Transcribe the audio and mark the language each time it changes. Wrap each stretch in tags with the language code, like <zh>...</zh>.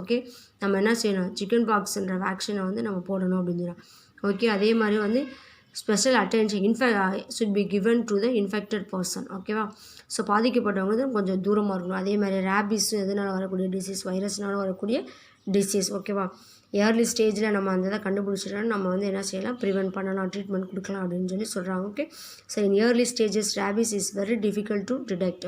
<ta>Okay, நம்ம என்ன செய்யணும், சிக்கன் பாக்ஸ்ன்ற வேக்சினை வந்து நம்ம போடணும் அப்படின்னு சொல்கிறோம்.</ta> <en>okay,</en> <ta>அதே மாதிரி வந்து</ta> <en>Special attention should be given to the infected person.</en> <ta>ஓகேவா, பாதிக்கப்பட்டவங்க தான் கொஞ்சம் தூரமாக இருக்கணும். அதே மாதிரி ரேபிஸ் எதனால் வரக்கூடிய டிசீஸ், வைரஸ்னால் வரக்கூடிய டிசீஸ். ஓகேவா, ஏர்லி ஸ்டேஜில் நம்ம அந்த இதை கண்டுபிடிச்சிட்டோம்னா நம்ம வந்து என்ன செய்யலாம், ப்ரிவென்ட் பண்ணலாம், ட்ரீட்மெண்ட் கொடுக்கலாம் அப்படின்னு சொல்கிறாங்க.</ta> <en>Okay, in early stages rabies is very difficult to detect.</en>